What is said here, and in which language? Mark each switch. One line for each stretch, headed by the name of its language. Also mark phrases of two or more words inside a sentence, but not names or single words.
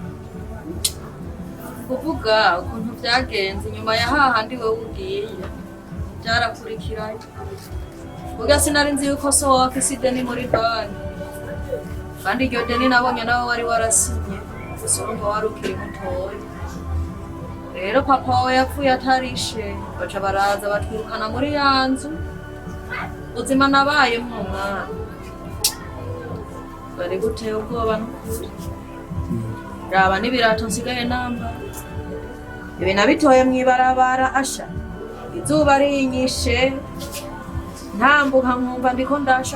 Rundi: kuvuga ukuntu byagenze nyuma ya hahandi wowe ugiye byarakurikiranye Burya sinari nzi yuko so wafise ideni muri banki kandi iryo deni nabonye nawe wari warasinye gusa urumva wari ukiri mutoya. Rero papa wawe yapfuye atarishe baca baraza batwirukana muri ya nzu ubuzima nabayemwo mwana bari guteye ubwoba n'ukuri. Raba n'ibirato nsigaye nambara ibi nabitoye mw'ibarabara asha izuba rinyishe ntambuka nkumva ndiko ndasha